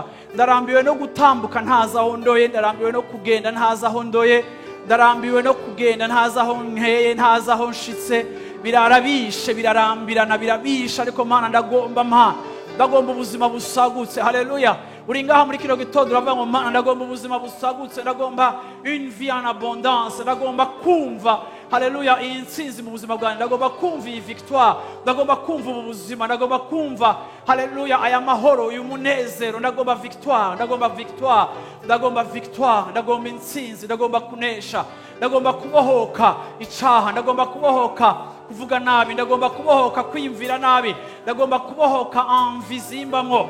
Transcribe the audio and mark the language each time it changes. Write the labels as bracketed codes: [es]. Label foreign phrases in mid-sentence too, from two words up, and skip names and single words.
[rn] Ndarambiwe no gutambuka ntaza aho ndoye. Ndarambiwe no kugenda ntaza aho ndoye. Ndarambiwe no kugenda ntaza aho nkeye, ntaza aho nshitse. Birarabishe, birarambirana, birabisha. Ariko Mana ndagomba Mana, ndagomba ubuzima busagutse. Haleluya. Uri ngaha muri kino gitondo uravuga ngo Mana ndagomba ubuzima busagutse, ndagomba [fr] une vie en abondance, [rn] ndagomba kumva haleluya iyi ntsinzi mu buzima bwanjye, ndagomba kumva iyi victoire, ndagomba kumva ubu buzima, ndagomba kumva haleluya aya mahoro, uyu munezero, ndagomba victoire, ndagomba victoire, ndagomba victoire, ndagomba intsinzi, ndagomba kunesha, ndagomba kubohoka icaha, ndagomba kubohoka kuvuga nabi, ndagomba kubohoka kwiyumvira nabi, ndagomba kubohoka envie zimbamwo,